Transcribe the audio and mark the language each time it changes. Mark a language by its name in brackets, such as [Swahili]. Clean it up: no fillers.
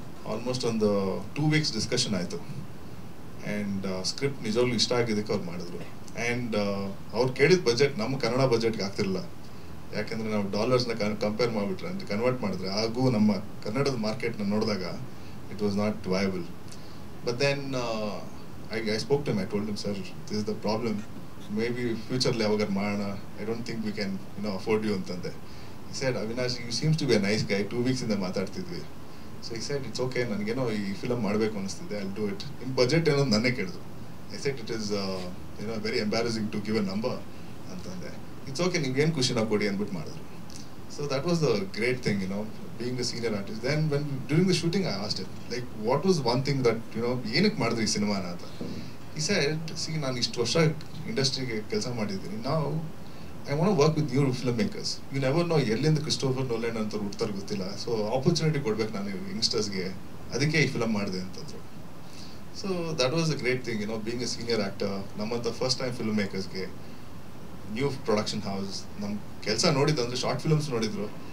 [Kannada] Almost ಒಂದು 2 weeks discussion ಆಯಿತು. And script ನಿಜವಾಗ್ಲೂ ಇಷ್ಟ ಆಗಿದ್ದಕ್ಕೆ ಅವ್ರು ಮಾಡಿದ್ರು. ಆ್ಯಂಡ್ ಅವ್ರು ಕೇಳಿದ ಬಜೆಟ್ ನಮ್ಮ ಕನ್ನಡ ಬಜೆಟ್ಗೆ ಆಗ್ತಿರಲಿಲ್ಲ. ಯಾಕೆಂದರೆ ನಾವು ಡಾಲರ್ಸ್ನ ಕಂಪೇರ್ ಮಾಡಿಬಿಟ್ರೆ ಅಂದರೆ ಕನ್ವರ್ಟ್ ಮಾಡಿದ್ರೆ ಹಾಗೂ ನಮ್ಮ ಕನ್ನಡದ ಮಾರ್ಕೆಟ್ನ ನೋಡಿದಾಗ [English] It was not viable. But then I spoke to him. I told him, sir, this is the problem. [Kannada] Maybe future-ಅಲ್ಲಿ ಯಾವಾಗಾರು ಮಾಡೋಣ. [English] I don't think we can, afford you [Kannada] ಅಂತಂದೆ. [English] He said, Avinash, you seems to be a nice guy. [Kannada] 2 weeks ಇಂದ ಮಾತಾಡ್ತಿದ್ವಿ. [English] So he said, it's okay, [Kannada] ನನಗೇನೋ ಈ film ಮಾಡಬೇಕು ಅನಿಸ್ತಿದೆ, [English] I'll do it. [Kannada] ನಿಮ್ಮ budget ಏನೋ ನನ್ನೇ ಕೇಳಿದ್ರು. [English] I said, it is very embarrassing to give a number [Kannada] ಅಂತಂದೆ. [English] It's okay, [Kannada] ನಿಮ್ಗೇನು ಖುಷಿನ ಕೊಡಿ ಅಂದ್ಬಿಟ್ಟು ಮಾಡಿದ್ರು. [English] So that was the great thing, being a senior artist. Then during the shooting I asked him, like, what was one thing that, [Kannada] ಏನಕ್ಕೆ ಮಾಡಿದ್ರಿ ಈ ಸಿನಿಮಾನ ಅಂತ. [English] He said, see, [Kannada] ನಾನು ಇಷ್ಟು ವರ್ಷ ಇಂಡಸ್ಟ್ರಿಗೆ ಕೆಲಸ ಮಾಡಿದ್ದೀನಿ. [English] Now I want to work with new film makers. You never know [Kannada] ಎಲ್ಲಿಂದ ಕ್ರಿಸ್ಟೋಫರ್ ನೋಲೆಂಡ್ ಅಂತ ಹುಡ್ತಾರೆ ಗೊತ್ತಿಲ್ಲ. ಸೊ ಆಪರ್ಚುನಿಟಿ ಕೊಡ್ಬೇಕು ನಾನು ಯಂಗ್ಸ್ಟರ್ಸ್ಗೆ, ಅದಕ್ಕೆ ಈ ಫಿಲಮ್ ಮಾಡಿದೆ ಅಂತಂದ್ರು. [English] So that was a great thing, being a senior actor. [Kannada] ನಮ್ಮಂಥ first time film ಮೇಕರ್ಸ್ಗೆ new production house ನಮ್ಮ ಕೆಲಸ ನೋಡಿದ್ದಂದ್ರೆ ಶಾರ್ಟ್ ಫಿಲ್ಮ್ಸ್ ನೋಡಿದ್ರು.